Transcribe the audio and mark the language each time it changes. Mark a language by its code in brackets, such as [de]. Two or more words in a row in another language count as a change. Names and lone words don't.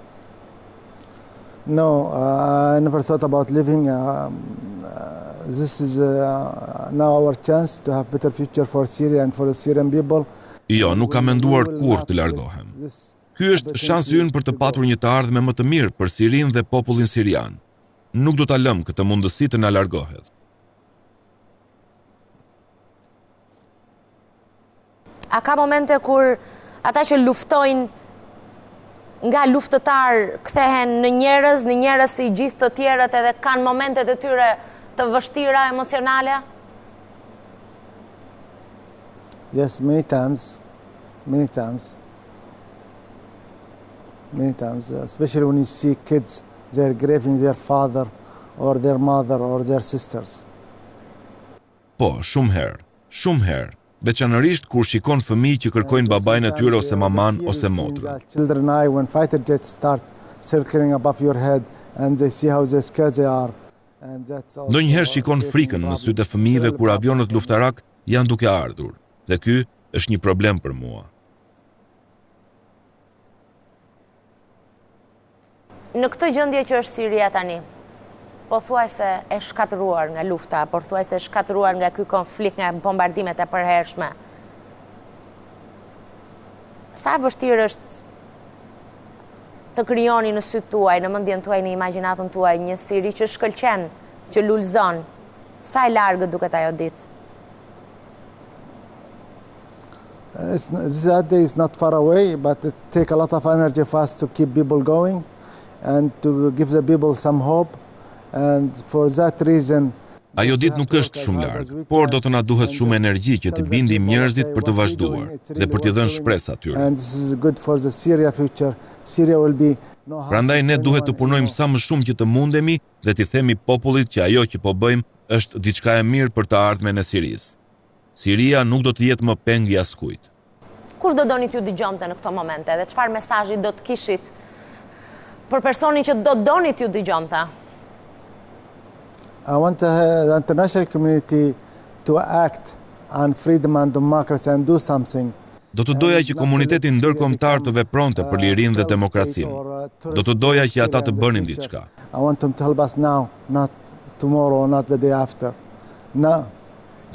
[en] No, I never thought about living. This is now our chance to have better future for Syria and for the Syrian people. [sq] Jo, nuk kam menduar kurrë të largohem. Ky është shansi ynë për të patur një të ardhme më të mirë për Sirinë dhe popullin sirian. Nuk do ta lëm këtë mundësi të na largohet. A ka momente kur ata që luftojnë nga luftëtar kthehen në njerëz si gjithë të tjerët edhe kanë momentet e tyre të vështira emocionale? [en] Yes, many times. Many times. Many times, especially when you see kids, they're grieving their father or their mother or their sisters. [sq] Po, shumë herë. Veçanërisht kur shikon fëmijë që kërkojnë babajnë e tyre ose maman ose motrën. [en] Children eye when fighter jets start circling above your head and they see how they scared they are. [sq] Ndonjëherë shikon frikën në sytë e fëmijëve kur avionët luftarak janë duke ardhur, dhe ky është një problem për mua. Në këtë gjendje që është Siria tani, pothuajse e shkatëruar nga lufta, pothuajse e shkatëruar nga ky konflikt, nga bombardimet e përhershme. Sa vështirë është të krijoni në sytë tuaj, në mendjen tuaj, në imagjinatën tuaj, një Siri që shkëlqen, që lulëzon? Sa e largët duket ajo ditë? [en] This day is not far away, but it takes a lot of energy for us to keep people going and to give the people some hope. And for that reason, [sq] ajo ditë nuk është shumë larg, por do të na duhet shumë energji që të bindim njerëzit për të vazhduar dhe për t'i dhënë shpresë atyre. [en] And this is good for the Syria future. Syria will be [sq] Prandaj ne duhet të punojmë sa më shumë që të mundemi dhe t'i themi popullit që ajo që po bëjmë është diçka e mirë për të ardhmen e Sirisë. Siria nuk do të jetë më peng i askujt. Kush do donit ju dëgjonte në këto momente dhe çfarë mesazhi do të kishit për personin që do donit ju dëgjonte? [en] I want the international community to act on freedom and democracy and do something. [sq] Do të doja që komuniteti ndërkombëtar të vepronte për lirinë dhe demokracinë. Do të doja që ata të bënin diçka. [en] I want them to help us now, not tomorrow, not the day after.